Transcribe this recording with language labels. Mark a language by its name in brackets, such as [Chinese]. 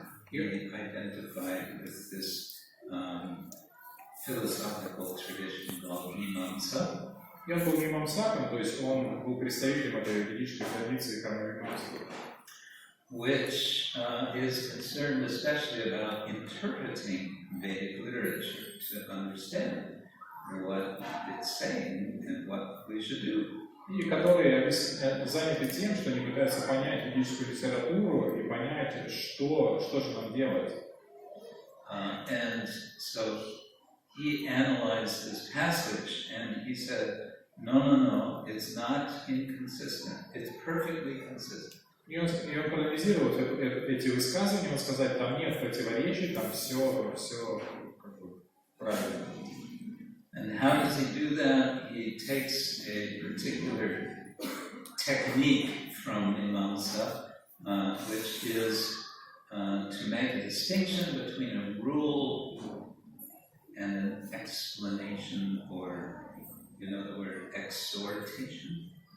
[English] He identified with this philosophical tradition called Mimamsa. [Russian] И он был мимамсаком, то есть он был представителем этой ведической традиции кармамимамсы, [English] which is concerned especially about interpreting Vedic literature to understand what it's saying and what we should do. [Russian] И которые заняты тем, что они пытаются понять ведическую литературу и понять, что же нам делать. [English] And so he analyzed this passage and he said, no, it's not inconsistent. It's perfectly consistent. [Russian] И он проанализировал эти высказывания, он сказал, там нет противоречий, там все как бы правильно. [English] And how does he do that? He takes a particular technique from Mimamsa, which is to make a distinction between a rule and an explanation, or, you know the word exhortation?